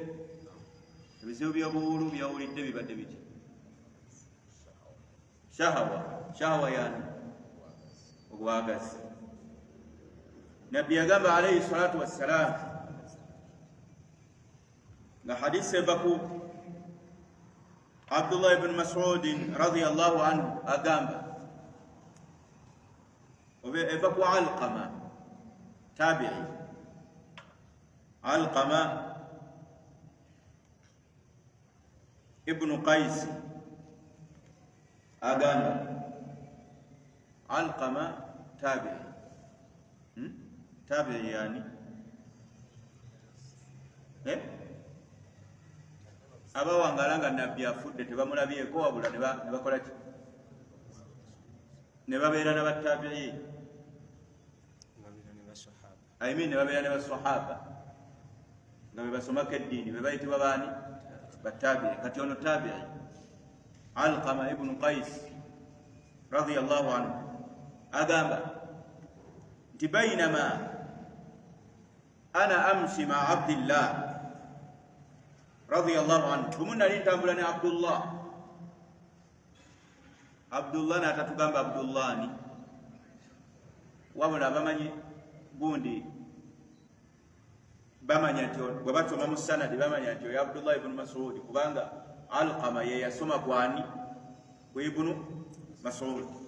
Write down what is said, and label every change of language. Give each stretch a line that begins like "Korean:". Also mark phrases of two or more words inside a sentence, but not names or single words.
Ganda: Ebizibu by'obuwuulu by'owulidde bibadde biki? Shahawa yani obwagazi. Nabbi yagamba
Arabic: عليه الصلاة والسلام
Ganda: nga hadisi eva ku Abdullah ibn Mas'ud
Arabic: رضي الله عنه
Ganda: agamba, eva ku Alqama tabi'i, Alqama ibn Qais agamba, Alqama tabi'i. Tabi'i yani abawangala nga nabbi afudde tebamulabyeko wabula ne bakola ki? Ne babeera n'abatabi'i. aimini babeera ne basahaba nga bebasomako eddiini bebayitibwa baani batabi'i. Kati ono tabi'i Alqama ibnu Qais radiyallahu anhu agamba nti
Arabic: بينما أنا أمشي مع عبد الله رضي الله عنه,
Ganda: tumu nali ntambula ne Abdullah n'atatugamba Abdullani wabula bamanyi gundi bamanya nti bwe basoma mu sanadi bamanya nti oyo Abdullah ibn Mas'ud kubanga Alqama ye yasoma kwani ku Ibnu Mas'ud.